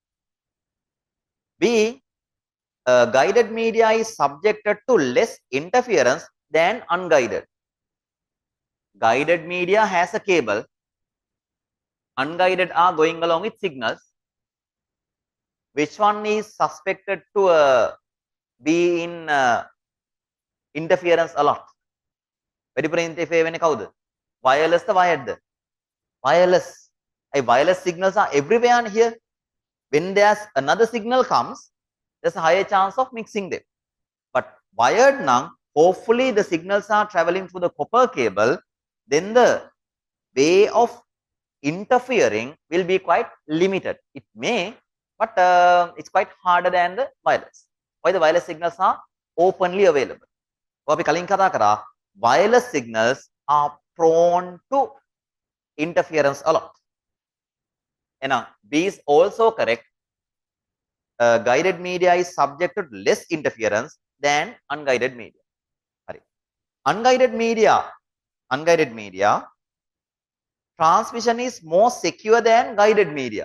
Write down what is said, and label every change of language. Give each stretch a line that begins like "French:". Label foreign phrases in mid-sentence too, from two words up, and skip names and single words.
English: B, guided media is subjected to less interference than unguided. Guided media has a cable. Unguided are going along with signals. Which one is suspected to be in interference a lot?
Sinhala: වැඩිපුර interfere වෙන්නේ කවුද?
English: Wireless the wired? Wireless. Wireless signals are everywhere here. When there's another signal comes, there's a higher chance of mixing them. But wired now, hopefully the signals are traveling through the copper cable, then the way of interfering will be quite limited. It may, but it's quite harder than the wireless. Why the wireless signals are openly available?
Sinhala: අපි කලින් කතා කරා
English: wireless signals are prone to interference a lot. Now, B is also correct. Guided media is subjected to less interference than unguided media. Unguided media transmission is more secure than guided media.